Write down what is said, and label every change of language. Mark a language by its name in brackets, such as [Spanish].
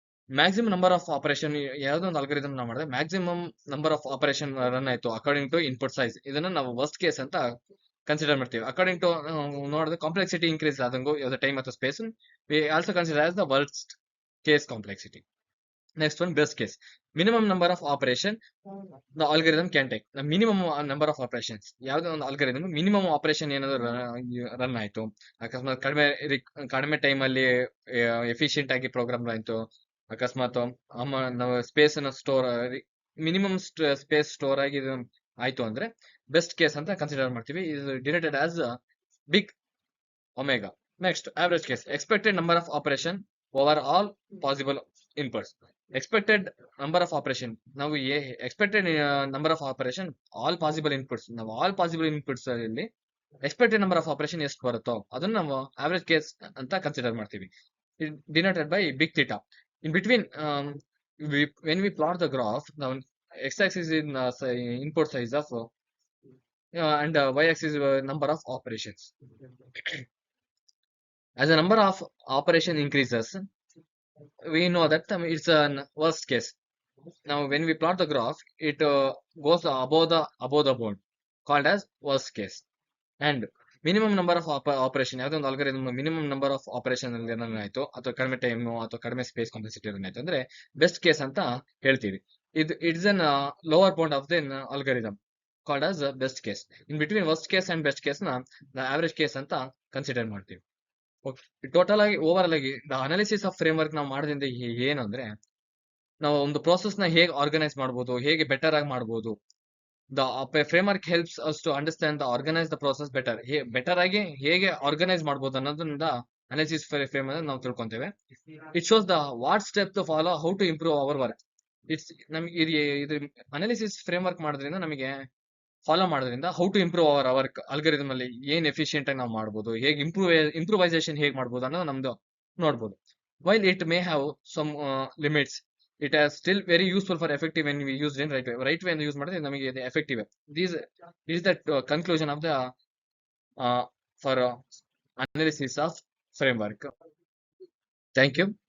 [Kannada] Maximum number of operation ಯಾವುದೋ ಒಂದು algorithm ನಾವು ಮಾಡಿದ್ರೆ maximum number of operation run ಆಯ್ತು ಅಕಾರ್ಡಿಂಗ್ ಟು ಇನ್ಪುಟ್ ಸೈಜ್. ಇದನ್ನ ನಾವು ವರ್ಸ್ಟ್ ಕೇಸ್ ಅಂತ ಕನ್ಸಿಡರ್ ಮಾಡ್ತೀವಿ. ಅಕಾರ್ಡಿಂಗ್ ಟು ನೋಡಿದ್ರೆ ಕಾಂಪ್ಲೆಕ್ಸಿಟಿ ಇನ್ಕ್ರೀಸ್ ಆದಂಗು ಯಾವುದೇ ಟೈಮ್ ಅಥವಾ space [English] We also consider as the worst case complexity. Next one, best case. Minimum number of operation the algorithm can take. The minimum number of operations. [Kannada] ಯಾವುದೇ ಒಂದು algorithm minimum operation ಏನಾದ್ರು run ಆಯ್ತು, ಅಕಸ್ಮಾತ್ ಕಡಿಮೆ time ಅಲ್ಲಿ efficient ಆಗಿ program ಆಯ್ತು, ಅಕಸ್ಮಾತ್ ನಾವು ಸ್ಪೇಸ್ ಅನ್ನ ಮಿನಿಮಮ್ ಸ್ಪೇಸ್ ಸ್ಟೋರ್ ಆಗಿ ಆಯ್ತು ಅಂದ್ರೆ ಬೆಸ್ಟ್ ಕೇಸ್ ಅಂತ ಕನ್ಸಿಡರ್ ಮಾಡ್ತೀವಿ. [English] ಇದು denoted as big omega. Next, average case. Expected number of operation over all possible inputs. [Kannada] Expected number of operation, ನಾವು expected number of operation all possible inputs, ನಾವು all possible inputs ಅಲ್ಲಿ expected number of operation ಎಷ್ಟು ಬರುತ್ತೋ ಅದನ್ನ ನಾವು average case ಅಂತ consider ಮಾಡ್ತೀವಿ. [English] Denoted by big theta. In between, when we plot the graph, the x-axis is in input size of and y-axis is number of operations. As the number of operation increases, we know that it's a worst case. Now, when we plot the graph, it goes above the board, called as worst case. [Kannada] And minimum number of operation ಯಾವುದೋ ಒಂದು algorithm minimum number of operation ಅಲ್ಲಿ ಏನಾಯ್ತು ಅಥವಾ ಕಡಿಮೆ time ಅಥವಾ ಕಡಿಮೆ space complexity ಏನಾಯ್ತು ಅಂದ್ರೆ ಬೆಸ್ಟ್ ಕೇಸ್ ಅಂತ ಹೇಳ್ತೀವಿ. [English] It's an lower bound of then algorithm called as best case. [Kannada] In between worst case and best case ನ ಆವರೇಜ್ ಕೇಸ್ ಅಂತ ಕನ್ಸಿಡರ್ ಮಾಡ್ತೀವಿ. ಟೋಟಲ್ ಆಗಿ ಓವರ್ ಆಗಿ the analysis of frame work ನಾವು ಮಾಡೋದ್ರಿಂದ ಏನಂದ್ರೆ ನಾವು ಒಂದು ಪ್ರೋಸೆಸ್ ನ ಹೇಗೆ ಆರ್ಗನೈಸ್ ಮಾಡ್ಬೋದು, ಹೇಗೆ ಬೆಟರ್ ಆಗಿ ಮಾಡ್ಬೋದು. [English] The framework helps us to understand the organise the process better. [Kannada] Better ಆಗಿ ಹೇಗೆ ಆರ್ಗನೈಸ್ ಮಾಡ್ಬೋದು ಅನ್ನೋದ್ರಿಂದ ಅನಾಲಿಸಿಸ್ ಫ್ರೇಮ್ ಅನ್ನು ನಾವು ತಿಳ್ಕೊಂತೇವೆ. [English] It shows the what step to follow, how to improve our work. [Kannada] ನಮ್ಗೆ ಇದು ಅನಾಲಿಸಿಸ್ ಫ್ರೇಮ್ ವರ್ಕ್ ಮಾಡೋದ್ರಿಂದ ನಮಗೆ ಫಾಲೋ ಮಾಡೋದ್ರಿಂದ how to improve hour work algorithm ಅಲ್ಲಿ ಏನ್ ಎಫಿಷಿಯಂಟ್ ಆಗಿ ನಾವು ಮಾಡ್ಬೋದು, ಹೇಗೆ ಇಂಪ್ರೂವೈಸೇಷನ್ ಹೇಗೆ ಮಾಡ್ಬೋದು ಅನ್ನೋದು ನಮ್ದು ನೋಡ್ಬೋದು. [English] While it may have some limits, it is still very useful for effective when we used in right way. Right way use [Kannada] ಮಾಡಿದ್ರೆ ನಮಗೆ ಇದು [English] effective. This is the conclusion of the for analysis of framework. Thank you.